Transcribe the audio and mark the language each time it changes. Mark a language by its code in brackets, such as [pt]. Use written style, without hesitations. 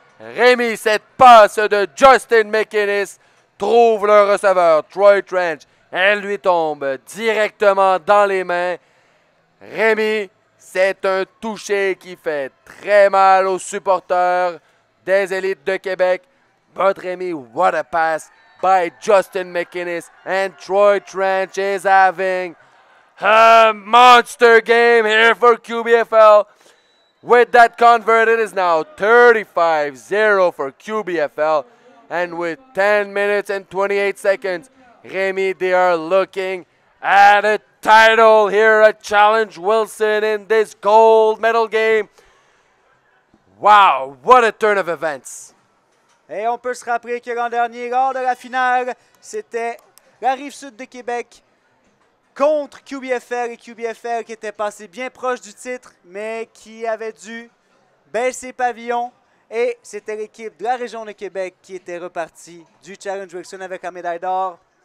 [fr] Rémi, cette passe de Justin McInnes trouve le receveur, Troy Trench. Elle lui tombe directement dans les mains. Rémi, c'est un toucher qui fait très mal aux supporters des élites de Québec. [en] But Rémi, what a pass by Justin McInnes. And Troy Trench is having a monster game here for QBFL. With that converted, it is now 35-0 for QBFL. And with 10 minutes and 28 seconds, Rémi, they are looking at a title here at Challenge Wilson in this gold medal game. Wow, what a turn of events. [fr] Et on peut se rappeler que l'an dernier, lors de la finale, c'était la Rive-Sud de Québec contre QBFL et QBFL qui était passé bien proche du titre, mais qui avait dû baisser pavillon. Et c'était l'équipe de la région de Québec qui était repartie du Challenge Wilson avec la médaille d'or.